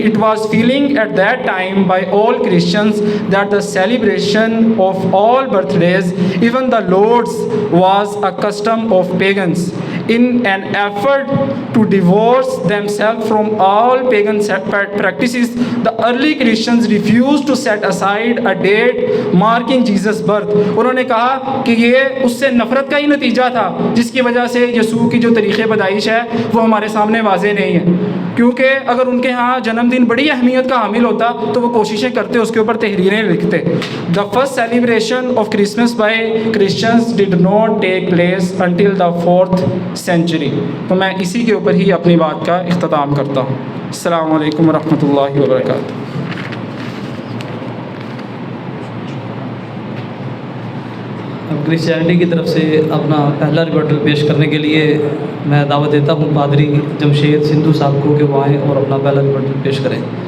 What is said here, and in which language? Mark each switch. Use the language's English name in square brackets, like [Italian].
[English] It was feeling at that time by all Christians that the celebration of all birthdays, even the Lord's, was a custom of pagans. In an effort to divorce themselves from all pagan practices, the early Christians refused to set aside a date marking Jesus' birth. [Urdu] انہوں نے کہا کہ یہ اس سے نفرت کا ہی نتیجہ تھا جس کی وجہ سے یسوع کی جو طریقے پیدائش ہے وہ ہمارے سامنے واضح نہیں ہے, کیونکہ اگر ان کے ہاں جنم دن بڑی اہمیت کا حامل ہوتا تو وہ کوششیں کرتے, اس کے اوپر تحریریں لکھتے. [English] The first celebration of Christmas by Christians did not take place until the 4th century. [Urdu] تو میں اسی کے اوپر ہی اپنی بات کا اختتام کرتا ہوں. السلام علیکم ورحمۃ اللہ وبرکاتہ. کرسچینٹی کی طرف سے اپنا پہلا ریبٹل پیش کرنے کے لیے میں دعوت دیتا ہوں پادری جمشید سندھو صاحب کو کہ وہ آئیں اور اپنا پہلا ریبٹل پیش کریں.